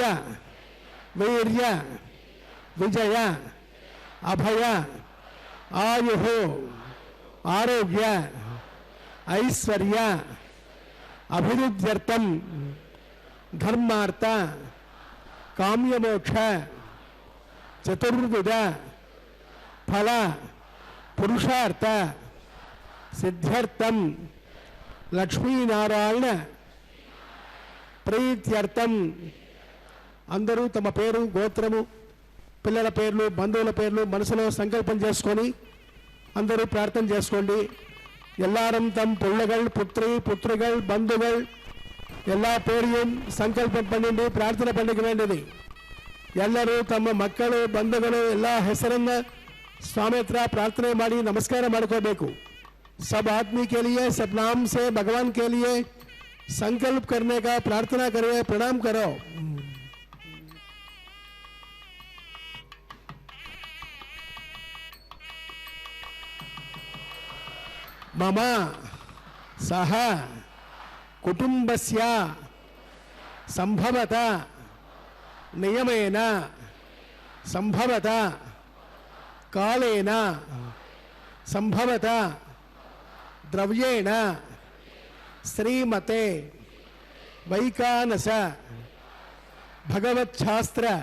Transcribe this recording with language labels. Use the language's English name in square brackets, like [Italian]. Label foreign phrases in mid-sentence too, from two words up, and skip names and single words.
[Sanskrit] వీర్య విజయ అభయ ఆయుః ఆరోగ్య ఐశ్వర్య అభివృద్ధ్యర్థం ధర్మార్థ కామ్యమోక్ష చతుర్విధ ఫల పురుషార్థ సిద్ధ్యర్థం లక్ష్మీనారాయణ ప్రీత్యర్థం. [Telugu] అందరూ తమ పేరు గోత్రము పిల్లల పేర్లు బంధువుల పేర్లు మనసులో సంకల్పం చేసుకొని అందరూ ప్రార్థన చేసుకోండి. [Tamil] எல்லாரும் தம் பிள்ளைகள் புத்திரி புத்திரிகள் பந்துகள் எல்லா பேரையும் சங்கல்பம் பண்ணிட்டு ಪ್ರಾರ್ಥನೆ பண்ணிக்க வேண்டியது. [Kannada] ಎಲ್ಲರೂ ತಮ್ಮ ಮಕ್ಕಳು ಬಂಧುಗಳು ಎಲ್ಲ ಹೆಸರನ್ನ ಸ್ವಾಮಿ ಹತ್ರ ಪ್ರಾರ್ಥನೆ ಮಾಡಿ नमस्कार ಮಾಡ್ಕೋಬೇಕು. [Hindi] सब आदमी के लिए सब नाम से भगवान के लिए संकल्प करने का प्रार्थना करें, प्रणाम करो. [Sanskrit] मम सह कुटुंबस्य संभवत नियमेन संभवत कालेन संभवत द्रव्येण श्रीमते वैकानस भगवच्छास्त्र